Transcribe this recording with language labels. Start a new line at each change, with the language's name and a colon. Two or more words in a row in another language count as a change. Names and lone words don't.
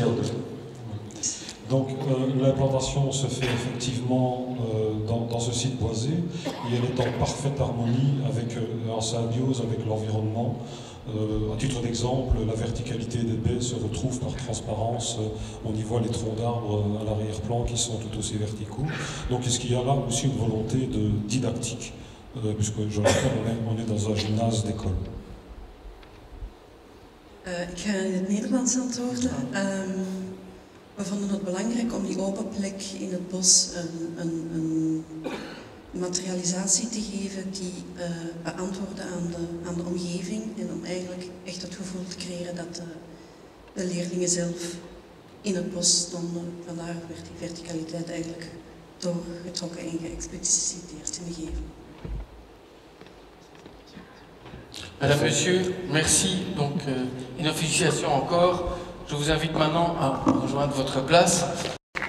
French: Donc l'implantation se fait effectivement dans ce site boisé et elle est en parfaite harmonie, en symbiose avec l'environnement. À titre d'exemple, la verticalité des baies se retrouve par transparence. On y voit les troncs d'arbres à l'arrière-plan qui sont tout aussi verticaux. Donc est-ce qu'il y a là aussi une volonté de didactique, puisque je le rappelle, on est dans un gymnase d'école.
Dutch: Ik ga in het Nederlands antwoorden. We vonden het belangrijk om die open plek in het bos een materialisatie te geven die beantwoordde aan de omgeving en om eigenlijk echt het gevoel te creëren dat de leerlingen zelf in het bos stonden. Vandaar werd die verticaliteit eigenlijk doorgetrokken en geëxpliciteerd in de gevel.
French: Madame, Monsieur, merci. Donc, une félicitations encore. Je vous invite maintenant à rejoindre votre place.